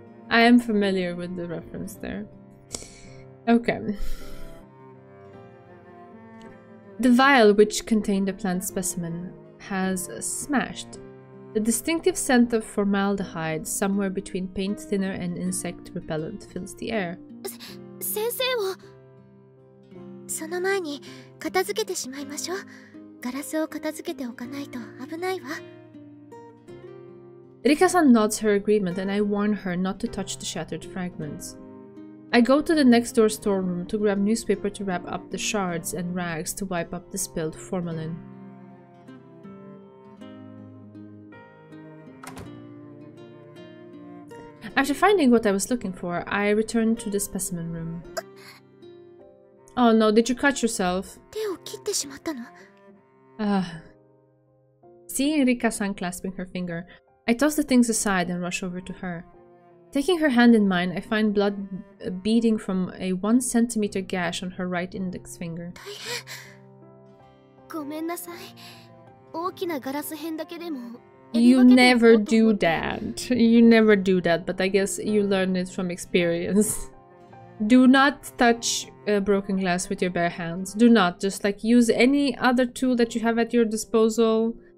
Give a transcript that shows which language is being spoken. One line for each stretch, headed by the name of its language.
English: I am familiar with the reference there. Okay. The vial which contained the plant specimen has smashed. The distinctive scent of formaldehyde, somewhere between paint thinner and insect repellent, fills the air.
Japanese: 先生をその前に片付けてしまいましょう。ガラスを片付けておかないと危ないわ。
English: Rika-san nods her agreement and I warn her not to touch the shattered fragments. I go to the next door storeroom to grab newspaper to wrap up the shards and rags to wipe up the spilled formalin. After finding what I was looking for, I return to the specimen room. Oh no, did you cut yourself?
Japanese: 手を切ってしまったの?
English: Seeing Rika-san clasping her finger, I toss the things aside and rush over to her. Taking her hand in mine, I find blood beading from a 1 centimeter gash on her right index finger.
Japanese: ごめんなさい。大きなガラス片だけでも
English: You never do that. You never do that, but I guess you learn it from experience. Do not touch broken glass with your bare hands. Do not. Just like use any other tool that you have at your disposal.